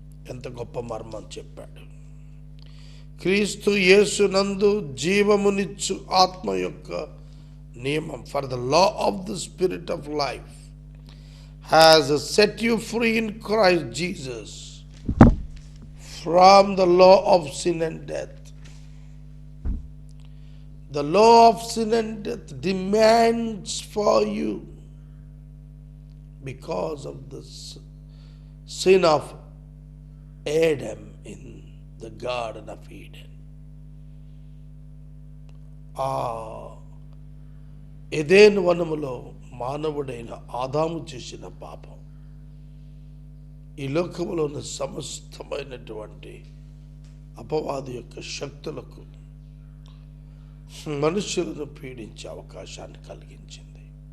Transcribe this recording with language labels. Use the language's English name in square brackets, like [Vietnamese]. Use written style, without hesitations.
[Telugu] ఎంత గొప్ప మర్మం చెప్పాడు. క్రీస్తు యేసునందు జీవమునిచ్చు ఆత్మ యొక్క నియమం, [English] For the law of the spirit of life has set you free in Christ Jesus from the law of sin and death. The law of sin and death demands for you, because of the sin of Adam in the Garden of Eden. [Telugu] ఎదెను వనములో మానవుడైన ఆదాము చేసిన పాపం ఈ లోకములో ఉన్న సమస్తమైనటువంటి అపవాది యొక్క శక్తులకు మనుషులను పీడించే అవకాశాన్ని కలిగించింది.